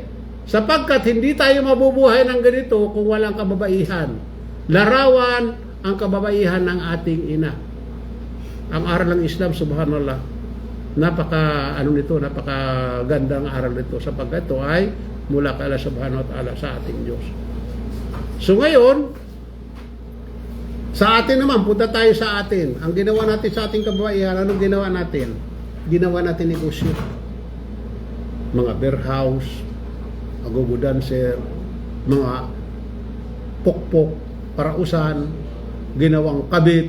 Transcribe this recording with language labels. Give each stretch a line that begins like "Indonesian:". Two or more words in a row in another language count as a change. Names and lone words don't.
Filipino: Sapagkat hindi tayo mabubuhay ng ganito kung walang kababaihan. Larawan ang kababaihan ng ating ina. Ang aral ng Islam, subhanallah, napaka gandang aral nito sapagkat ito ay mula kay Allah
Arabic: سبحانه وتعالى
Filipino: sa ating Diyos. So ngayon, sa atin naman, punta tayo sa atin. Ang ginawa natin sa ating kababaihan, anong ginawa natin? Ginawa natin negosyo. Mga
English: beer house, agogo dancer,
Filipino: mga pokpok, parausan, ginawang kabit.